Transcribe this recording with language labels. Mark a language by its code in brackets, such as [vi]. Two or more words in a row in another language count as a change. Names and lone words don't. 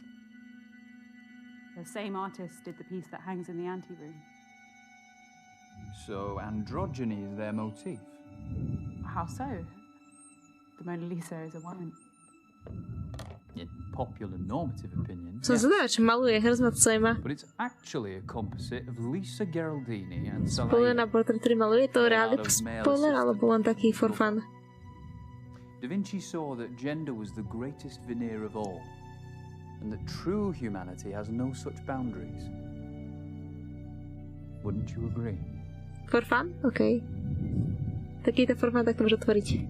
[en] The same artist did the piece that hangs in the anteroom. So androgyny is their motif? How so? The Mona Lisa is a woman. In popular normative opinion, [sk] Som zvedavá, čo maluje, hrozno to zaujíma. [en] but it's actually a composite of Lisa Geraldini and [sk] Spoiler na [en] Salai. [sk] portrét, ktorý maluje, je to reálny spoiler, alebo len taký [en] for fun? Da Vinci saw that gender was the greatest veneer of all, and that true humanity has no such boundaries. Wouldn't you agree? For fun? OK. Takýto for fun, [sk] tak to môže otvoriť.